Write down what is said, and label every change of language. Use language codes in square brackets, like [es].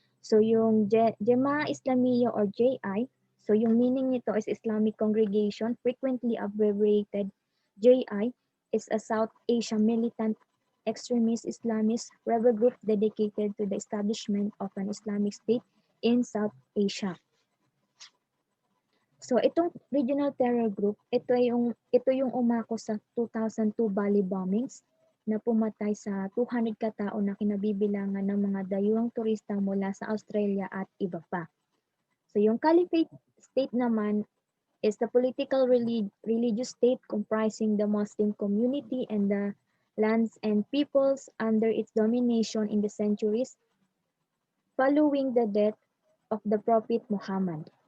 [en] So yung Jemaah Islamiyah or JI, so yung meaning nito is Islamic Congregation, frequently abbreviated JI, is a South Asia militant extremist Islamist rebel group dedicated to the establishment of an Islamic State in South Asia. [tl] So itong regional terror group, ito yung umako sa 2002 Bali bombings na pumatay sa 200 katao na kinabibilangan ng mga dayuhang turista mula sa Australia at iba pa. [en] So yung caliphate state naman is the political religious state comprising the Muslim community and the lands and peoples under its domination in the centuries following the death of the Prophet Muhammad.